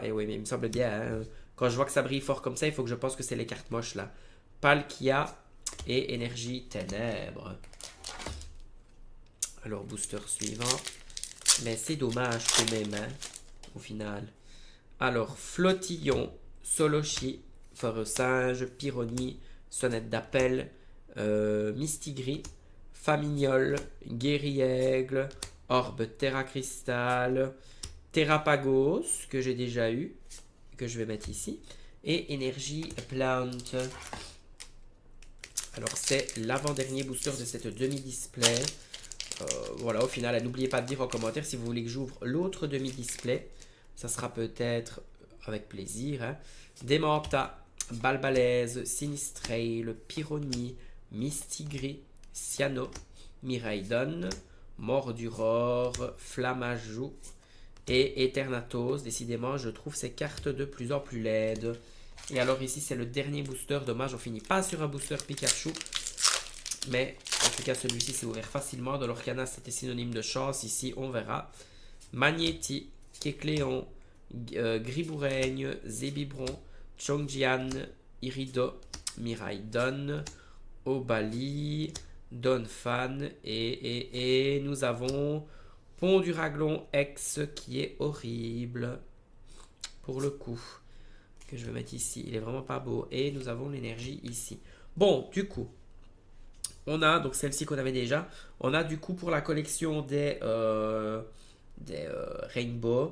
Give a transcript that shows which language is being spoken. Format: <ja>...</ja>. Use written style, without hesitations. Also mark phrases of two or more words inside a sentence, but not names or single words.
<fr>Et oui, mais il me semble bien, hein, quand je vois que ça brille fort comme ça, il faut que je pense que c'est les cartes moches là. Palkia et Énergie Ténèbres. Alors, booster suivant. Mais c'est dommage quand même, hein, au final. Alors, Flottillon, Solochi, Foreux-Singe, Pyronie, Sonnette d'appel, Mistigris, Famignol, Guéri-Aigle, Orbe Terra Cristal, Terrapagos, que j'ai déjà eu, que je vais mettre ici. Et énergie plant. Alors c'est l'avant-dernier booster de cette demi-display. Voilà, au final, n'oubliez pas de dire en commentaire si vous voulez que j'ouvre l'autre demi-display. Ça sera peut-être avec plaisir. Hein. Demanta, Balbalaise, Sinistrail, Pyrrhony, Mistigris, Cyano, Miraidon, Morduror, Flamajou et Eternatos. Décidément, je trouve ces cartes de plus en plus laides. Et alors ici, c'est le dernier booster. Dommage, on finit pas sur un booster Pikachu. Mais en tout cas, celui-ci s'est ouvert facilement. Dans l'Orcana, c'était synonyme de chance. Ici, on verra. Magnéti, Kecléon, Griboureigne, Zébibron, Chongjian, Irido, Miraidon, Obali, Donphan et nous avons Pont du Raglon X qui est horrible pour le coup. Que je vais mettre ici. Il est vraiment pas beau. Et nous avons l'énergie ici. Bon, du coup. On a donc celle-ci qu'on avait déjà. On a du coup pour la collection des Rainbow.</fr>